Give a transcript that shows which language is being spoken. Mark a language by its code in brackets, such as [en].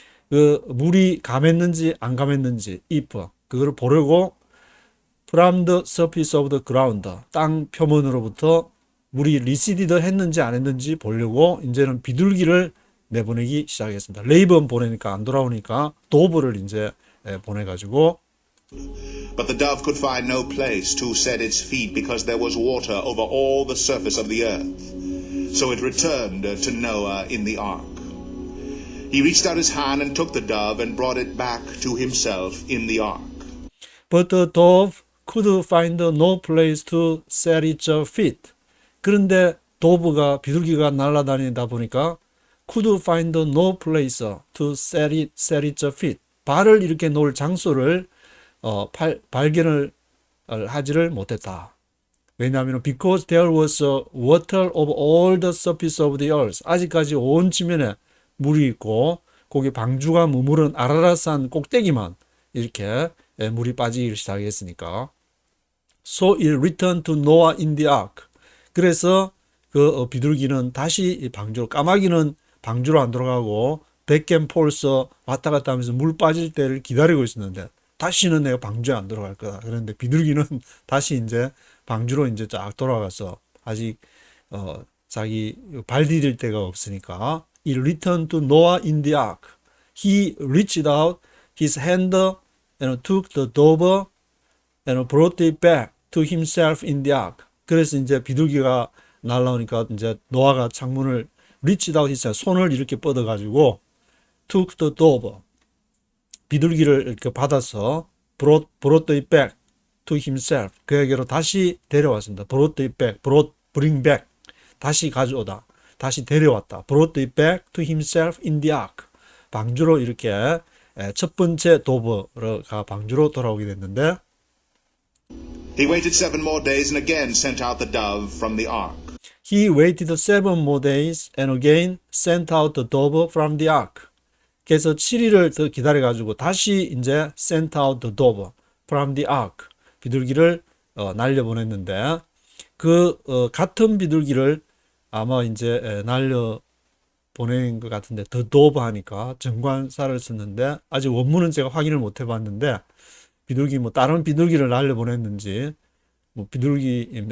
[ko] 그 물이 감했는지 안 감했는지 if 그걸 보려고 [en] from the surface of the ground [ko] 땅 표면으로부터 물이 리시디드 했는지 안 했는지 보려고 이제는 비둘기를 내보내기 시작했습니다. 레이번 보내니까 안 돌아오니까 도브를 이제 보내가지고 [en] But the dove could find no place to set its feet because there was water over all the surface of the earth. So it returned to Noah in the ark. He reached out his hand and took the dove and brought it back to himself in the ark. But the dove could find no place to set its feet. [ko] 그런데 도브가 비둘기가 날아다니다 보니까 [en] could find no place to set its feet. [ko] 발을 이렇게 놓을 장소를 발견을 하지를 못했다. 왜냐하면 [en] because there was water over all the surface of the earth. [ko] 아직까지 온 지면에 물이 있고 거기 방주가 머무른 아라라산 꼭대기만 이렇게 물이 빠지기 시작했으니까. [en] So it returned to Noah in the ark. [ko] 그래서 그 비둘기는 다시 방주로, 까마귀는 방주로 안 들어가고 [en] back and forth [ko] 왔다 갔다 하면서 물 빠질 때를 기다리고 있었는데 다시는 내가 방주에 안 들어갈 거다. 그런데 비둘기는 다시 이제 방주로 이제 쫙 돌아가서 아직 자기 발 디딜 데가 없으니까 [en] It returned to Noah in the ark. He reached out his hand and took the dove and brought it back to himself in the ark. [ko] 그래서 이제 비둘기가 날라오니까 이제 노아가 창문을 [en] reached out his hand, [ko] 손을 이렇게 뻗어가지고 [en] took the dove, [ko] 비둘기를 이렇게 받아서 [en] brought it back to himself, [ko] 그에게로 다시 데려왔습니다. [en] brought it back, bring back, [ko] 다시 가져오다, 다시 데려왔다. [en] brought it back to himself in the ark. [ko] 방주로 이렇게 첫 번째 도브가 방주로 돌아오게 됐는데 [en] He waited 7 more days and again sent out the dove from the ark. He waited 7 more days and again sent out the dove from the ark. [ko] 그래서 7일을 더 기다려가지고 다시 이제 [en] sent out the dove from the ark. [ko] 비둘기를 날려보냈는데 그 같은 비둘기를 아마 이제 날려보낸 것 같은데 [en] the dove [ko] 하니까 정관사를 썼는데 아직 원문은 제가 확인을 못 해봤는데 비둘기 뭐 다른 비둘기를 날려보냈는지 뭐 비둘기